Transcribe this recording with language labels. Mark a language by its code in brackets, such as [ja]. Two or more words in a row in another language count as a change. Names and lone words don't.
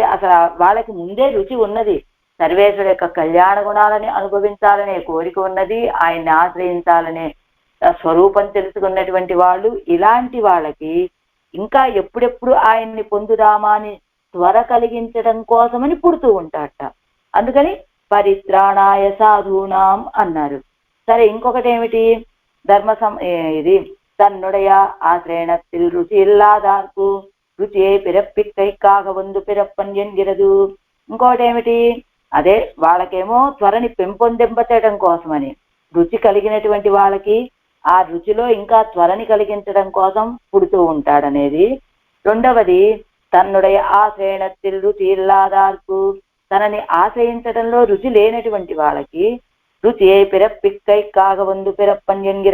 [te] అసలు వాళ్ళకి ముందే రుచి ఉన్నది, సర్వేశ్వరుడు యొక్క కళ్యాణ గుణాలని అనుభవించాలనే కోరిక ఉన్నది, ఆయన్ని ఆశ్రయించాలనే స్వరూపం తెలుసుకున్నటువంటి వాళ్ళు. ఇలాంటి వాళ్ళకి ఇంకా ఎప్పుడెప్పుడు ఆయన్ని పొందుదామా అని త్వర కలిగించడం కోసమని పుడుతూ ఉంటారట. అందుకని [sa] परित्राणाय साधूनाम् [te] అన్నారు. సరే, ఇంకొకటి ఏమిటి? ఇది [ta] தன்னுடைய ஆசிரியனத்தில் ருச்சி இல்லாதார்కు ருசியே பிறப்பிக்கைக்காக வந்து பிறப்பன் என்கிறது. [te] ఇంకోటి ఏమిటి? అదే వాళ్ళకేమో త్వరని పెంపొందింపచేయడం కోసమని, రుచి కలిగినటువంటి వాళ్ళకి ఆ రుచిలో ఇంకా త్వరని కలిగించడం కోసం పుడుతూ ఉంటాడనేది. [ta] రెండవది தன்னுடைய ஆஸ்ரயணத்தில் ருசி இல்லாதார்க்கு, [te] తనని ఆశ్రయించడంలో రుచి లేనటువంటి వాళ్ళకి [ta] ருசியே பிறப்பிக்கைக்காக வந்து பிறப்பன் என்கிற.